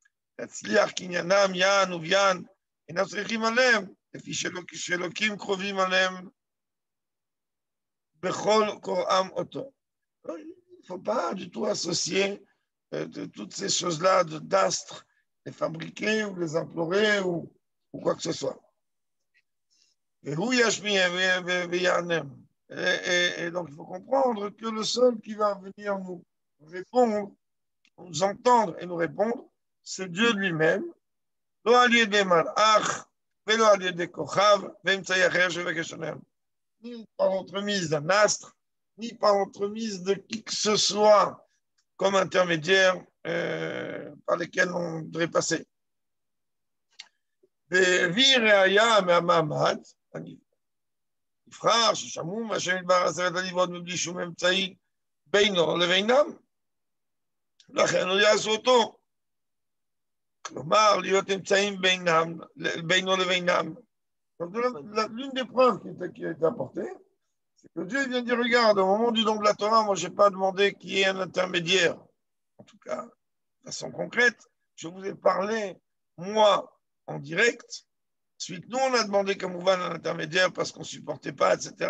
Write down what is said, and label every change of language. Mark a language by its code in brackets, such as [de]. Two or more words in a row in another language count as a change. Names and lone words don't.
[fr] Il ne faut pas du tout associer de toutes ces choses-là d'astres, les fabriquer ou les implorer ou quoi que ce soit. Et donc, il faut comprendre que le seul qui va venir nous répondre, nous entendre et nous répondre, c'est Dieu lui-même. [he] לא על ידי מלאך ולא על ידי כוכב ואמצעי אחר שבקש עליהם. [fr] Ni par l'entremise d'un astre, ni par l'entremise de qui que ce soit comme intermédiaire par lesquels on devrait passer. [he] והביא ראיה מהמעמד, נבחר ששמעו מהשם יתברך עשרת הדיברות מבלי שום אמצעי בינו לבינם, לכן לא יעשו אותו. כלומר, להיות אמצעים בינו לבינם. [fr] Donc, l'une des preuves qui a été apportée, c'est que Dieu vient dire, regarde, au moment du don de la Torah, moi, je n'ai pas demandé qu'il y ait un intermédiaire. En tout cas, de façon concrète, je vous ai parlé, moi, en direct. Ensuite, nous, on a demandé comme on va un intermédiaire parce qu'on ne supportait pas, etc.